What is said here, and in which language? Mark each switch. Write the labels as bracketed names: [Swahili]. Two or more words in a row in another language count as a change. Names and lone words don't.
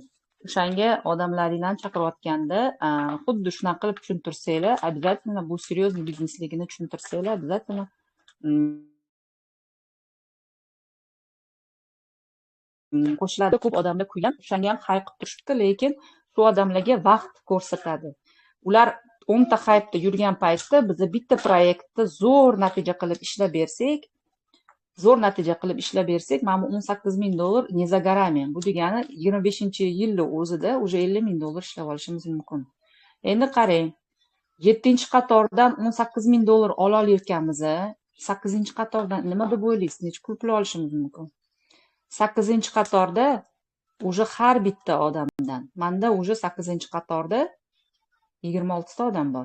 [Uzbek] O'shanga odamlaringlarni chaqirayotganda xuddi shunaqa qilib tushuntirsanglar, обязательно bu серьезный biznesligini tushuntirsanglar, обязательно qo'shiladi. Ko'p odamlar kuygan, o'shanga ham hayqib turishibdi, lekin shu odamlarga vaqt ko'rsatadi. Ular 10 ta haypda yurgan paytda biz bitta proyektda zo'r natija qilib ishlab bersak, mana $18,000 [Russian] не за горами. [Uzbek] Bu degani 25-yilning o'zida уже $50,000 ishlab olishimiz mumkin. Endi qarang. 7-chi qatordan 18.000 dollar ola olayotganmiz. 8-chi qatordan nima deb o'ylaysiz? Necha pul olishimiz mumkin? 8-chi qatorda уже har bitta odamdan, manda уже 8-chi qatorda 26 ta odam bor.